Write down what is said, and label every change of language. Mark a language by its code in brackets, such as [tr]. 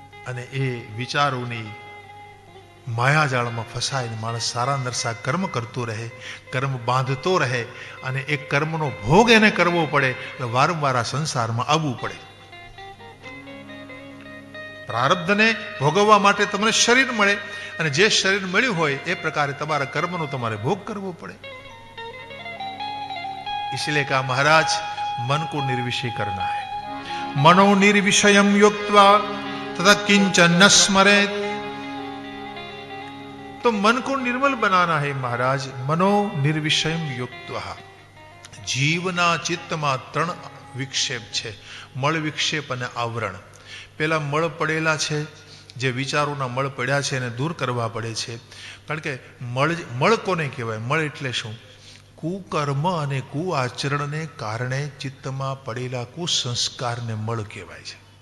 [gu] અને એ વિચારોની માયાજાળમાં ફસાઈને માણસ સારા નરસા કર્મ કરતો રહે, કર્મ બાંધતો રહે, અને એ કર્મનો ભોગ એને કરવો પડે. એટલે વારંવાર આ સંસારમાં આવવું પડે. પ્રારબ્ધને ભોગવવા માટે તમને શરીર મળે, અને જે શરીર મળ્યું હોય એ પ્રકારે તમારા કર્મનો તમારે ભોગ કરવો પડે. [hi] इसलिए कहा महाराज मन को निर्विषय करना है. [sa] मनो निर्विषयम युक्त्वा तथा किंचन न स्मरेत. [hi] तो मन को निर्मल बनाना है महाराज. [sa] मनो निर्विषयम युक्त्वा. [gu] જીવના ચિત્તમાં 3 વિક્ષેપ છે, મળ, વિક્ષેપ અને આવરણ. પેલા મળ પડેલા છે, જે વિચારોના મળ પડ્યા છે એને દૂર કરવા પડે છે. કારણ કે મળ કોને કહેવાય? મળ એટલે શું? કુકર્મ અને કુઆચરણને કારણે ચિત્તમાં પડેલા કુસંસ્કારને મળ કહેવાય છે.